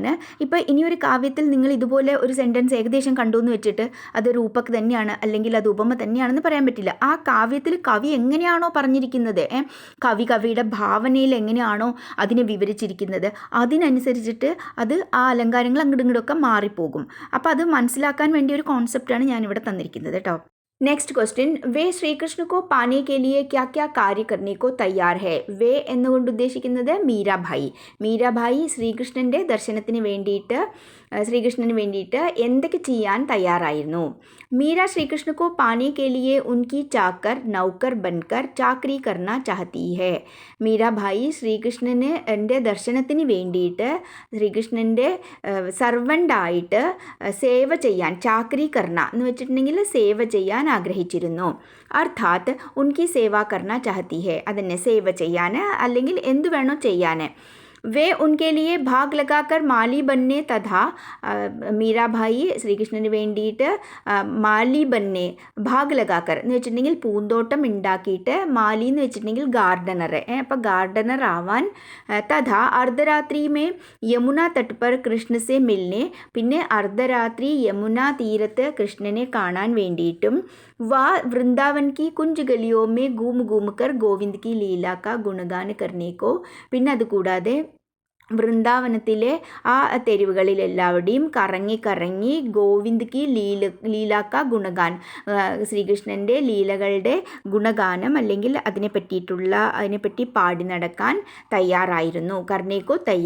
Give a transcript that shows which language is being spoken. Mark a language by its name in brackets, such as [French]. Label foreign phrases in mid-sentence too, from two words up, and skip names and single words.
[Malayalam] ഇപ്പോൾ ഇനിയൊരു കാവ്യത്തിൽ നിങ്ങൾ ഇതുപോലെ ഒരു സെൻറ്റൻസ് ഏകദേശം കണ്ടു എന്ന് വെച്ചിട്ട് അത് രൂപക് തന്നെയാണ് അല്ലെങ്കിൽ അത് ഉപമ തന്നെയാണെന്ന് പറയാൻ പറ്റില്ല. ആ കാവ്യത്തിൽ കവി എങ്ങനെയാണോ പറഞ്ഞിരിക്കുന്നത്, കവിയുടെ ഭാവനയിൽ എങ്ങനെയാണോ അതിനെ വിവരിച്ചിരിക്കുന്നത്, അതിനനുസരിച്ചിട്ട് അത് ആ അലങ്കാരങ്ങൾ അങ്ങോട്ടും ഇങ്ങോട്ടൊക്കെ മാറിപ്പോകും. അപ്പോൾ അത് മനസ്സിലാക്കാൻ വേണ്ടി ഒരു കോൺസെപ്റ്റാണ് ഞാനിവിടെ തന്നിരിക്കുന്നത് കേട്ടോ. [Hindi] नेक्स्ट क्वेश्चन, वे श्री कृष्ण को पाने के लिए क्या क्या कार्य करने को तैयार है. [Malayalam] വേ എന്നുകൊണ്ട് ഉദ്ദേശിക്കുന്നത് മീരാഭായി ശ്രീകൃഷ്ണൻ്റെ ദർശനത്തിന് വേണ്ടിയിട്ട് എന്തൊക്കെ ചെയ്യാൻ തയ്യാറായിരുന്നു. [Hindi] मीरा श्री कृष्ण को पाने के लिए उनकी चाकर नौकर बनकर चाकरी करना चाहती है. [Malayalam] മീരാഭായി ശ്രീകൃഷ്ണൻ്റെ ദർശനത്തിന് വേണ്ടിയിട്ട് ശ്രീകൃഷ്ണൻ്റെ സർവൻ്റായിട്ട് സേവ ചെയ്യാൻ, [Hindi] चाकरी करना [Malayalam] എന്ന് വെച്ചിട്ടുണ്ടെങ്കിൽ സേവ ചെയ്യാൻ ആഗ്രഹിച്ചിരുന്നു. [Hindi] अर्थात उनकी सेवा करना चाहती है, [Malayalam] അതിനെ സേവ ചെയ്യാൻ അല്ലെങ്കിൽ എന്തു വേണോ ചെയ്യാൻ. [Hindi] वे उनके लिए भाग लगाकर माली बनने तथा [Malayalam] മീരാഭായി ശ്രീകൃഷ്ണന് വേണ്ടിയിട്ട് [Hindi] माली बनने बाग लगाकर [Malayalam] എന്ന് വെച്ചിട്ടുണ്ടെങ്കിൽ പൂന്തോട്ടം ഉണ്ടാക്കിയിട്ട്, മാലി എന്ന് വെച്ചിട്ടുണ്ടെങ്കിൽ ഗാർഡനർ, അപ്പോൾ ഗാർഡനർ ആവാൻ, [Hindi] तथा अर्धरात्रि में यमुना तट पर कृष्ण से मिलने, [Malayalam] പിന്നെ അർദ്ധരാത്രി യമുന തീരത്ത് കൃഷ്ണനെ കാണാൻ വേണ്ടിയിട്ടും, [Hindi] वहाँ वृंदावन की कुंज गलियों में घूम घूम कर गोविंद की लीला का गुणगान करने को, [Malayalam] പിന്നെ അതുകൂടാതെ വൃന്ദാവനത്തിലെ ആ തെരുവുകളിലെല്ലാവരുടെയും കറങ്ങി [Hindi] गोविंद की लीला का गुणगान, [Malayalam] ശ്രീകൃഷ്ണൻ്റെ ലീലകളുടെ ഗുണഗാനം അല്ലെങ്കിൽ അതിനെപ്പറ്റി പാടി നടക്കാൻ തയ്യാറായിരുന്നു.